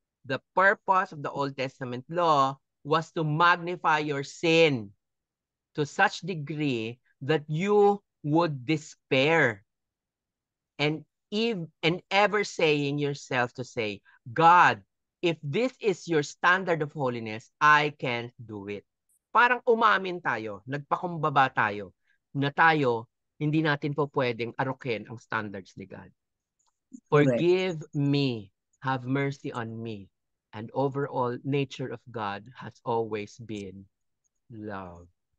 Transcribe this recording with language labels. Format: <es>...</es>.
<en>The purpose of the Old Testament law was to magnify your sin to such degree that you would despair and ever saying yourself to say, God, if this is your standard of holiness, I can't do it.</en> <tl>Parang umamin tayo, nagpakumbaba tayo, na tayo, hindi natin po pwedeng arukin ang standards ni God.</tl> <en>Correct. Forgive me, have mercy on me, and overall nature of God has always been love.</en>